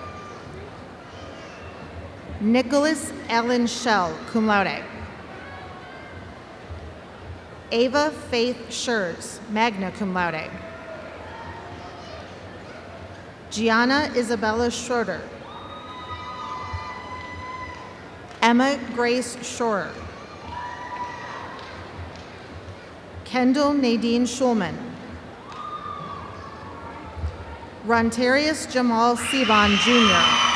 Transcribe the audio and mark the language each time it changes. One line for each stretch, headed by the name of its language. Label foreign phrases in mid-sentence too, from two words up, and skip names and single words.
English: Nicholas Ellen Schell,
Latin: cum laude.
English: Ava Faith Schurz,
Latin: magna cum laude.
English: Gianna Isabella Schroeder. Emma Grace Shorer. Kendall Nadine Schulman. Rontarius Jamal Seban, Jr.